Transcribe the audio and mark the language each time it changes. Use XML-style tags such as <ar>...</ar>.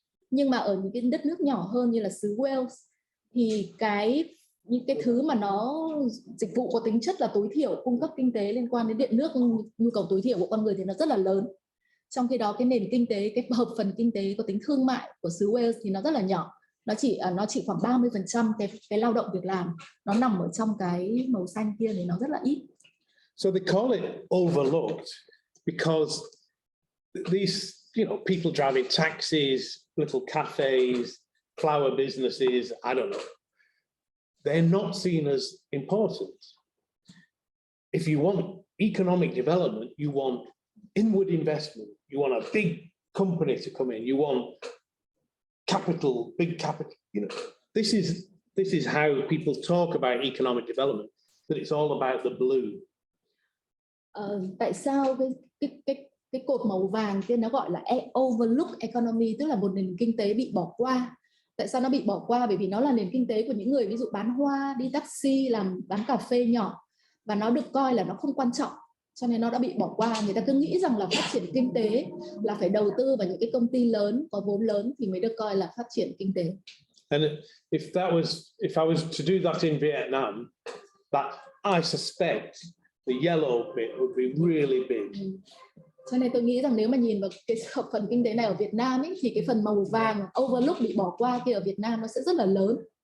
<vi>Nhưng mà ở những cái đất nước nhỏ hơn như là xứ Wales thì những cái thứ mà nó dịch vụ có tính chất là tối thiểu, cung cấp kinh tế liên quan đến điện nước, nhu cầu tối thiểu của con người thì nó rất là lớn. Trong khi đó cái nền kinh tế, cái hợp phần kinh tế có tính thương mại của xứ Wales thì nó rất là nhỏ. Nó chỉ khoảng 30% cái lao động việc làm nó nằm ở trong cái màu xanh kia thì nó rất là ít.</vi> <en>So they call it overlooked because these, people driving taxis, little cafes, flower businesses, I don't know, they're not seen as important. If you want economic development, you want inward investment, you want a big company to come in, you want capital, big capital. This is how people talk about economic development, that it's all about the blue.</en> <vi>Tại sao cái cột màu vàng kia nó gọi là overlooked economy, tức là một nền kinh tế bị bỏ qua? Tại sao nó bị bỏ qua? Bởi vì nó là nền kinh tế của những người ví dụ bán hoa, đi taxi, bán cà phê nhỏ, và nó được coi là nó không quan trọng, cho nên nó đã bị bỏ qua. Người ta cứ nghĩ rằng là phát triển kinh tế là phải đầu tư vào những cái công ty lớn, có vốn lớn thì mới được coi là phát triển kinh tế.</vi> <en>And if I was to do that in Vietnam, that I suspect the yellow bit would be really big.</en> <vi>Cho nên tôi nghĩ rằng nếu mà nhìn vào cái hợp phần kinh tế này ở Việt Nam ấy, thì cái phần màu vàng overlook bị bỏ qua kia ở Việt Nam nó sẽ rất là lớn.</vi>